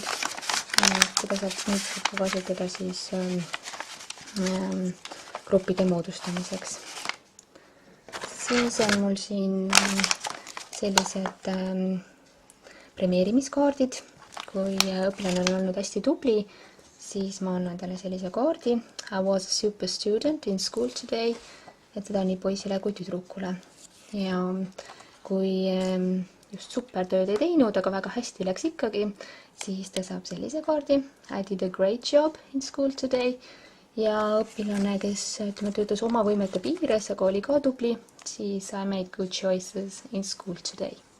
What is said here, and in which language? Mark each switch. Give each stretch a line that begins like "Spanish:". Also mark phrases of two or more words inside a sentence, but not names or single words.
Estonian: Seda saab kasutada siis gruppide moodustamiseks. Siis on mul siin sellised premeerimiskaardid. Kui õpilane on olnud hästi tubli, siis ma annan talle sellise kaardi.
English: I was a super student in school today.
Estonian: Et seda nii poisile kui tüdrukule. Ja kui just supertööd ei teinud, aga väga hästi läks ikkagi, siis ta saab sellise kaardi.
English: I did a great job in school today.
Estonian: Ja õpilane, kes töötas oma võimete piires, aga oli ka tubli, siis
English: I made good choices in school today.